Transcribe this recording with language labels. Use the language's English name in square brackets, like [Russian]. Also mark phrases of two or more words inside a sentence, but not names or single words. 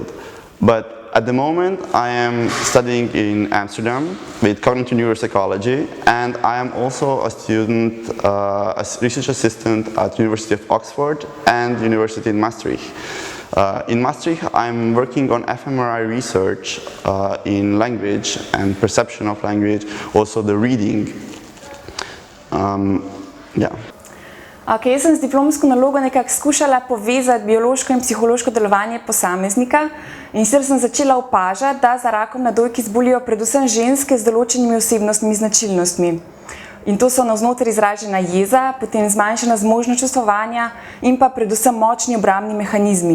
[English] But at the moment, I am studying in Amsterdam with cognitive neuropsychology, and I am also a student, a research assistant at University of Oxford and University in Maastricht. In Maastricht, I'm working on fMRI research in language and perception of language, also the reading. [Slovenian] Jaz sem z diplomsko nalogo nekako skušala povezati biološko in psihološko delovanje posameznika in sicer sem začela opažati, da za rakom na dojki zbolijo predvsem ženske z določenimi osebnostnimi značilnostmi. In to so navznoter izražena jeza, potem zmanjšana zmožnost čustvovanja in pa predvsem močni obrambni mehanizmi.